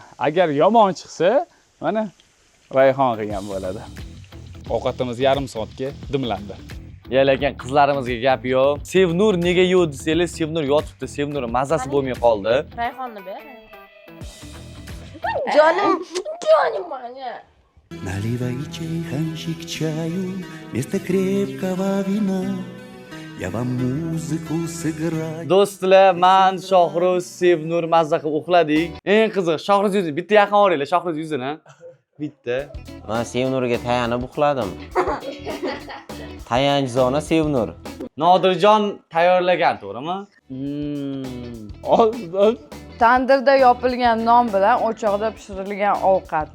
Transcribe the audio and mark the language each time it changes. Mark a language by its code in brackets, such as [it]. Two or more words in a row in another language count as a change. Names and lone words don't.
[uz] Agar yomon chiqsa, mana Rayhon qilgan bo'ladi. Ovqatimiz yarim soatga dimlandi. Ya lekin qizlarimizga gap yo'q. Sevnur nega yo'q desanglar, Sevnur yotibdi. Sevnur mazasi bo'lmay qoldi. Rayhonni ber. Jonim mana. [ru] Наливай чайханчик чаю вместо крепкого вина. Я вам музыку сыграю. [uz] Do'stlar, men Shohruz, Sevnur mazza qilib uxladik. Eng qiziq, Shohruz yuzini bitta yaqin olinglar, Shohruz yuzini. Bitta. Men Sevnurga tayanib uxladim. Tayanchzona Sevnur. Nodirjon tayyorlagan, to'g'rimi? Tandirda yopilgan non bilan o'choqda pishirilgan ovqat.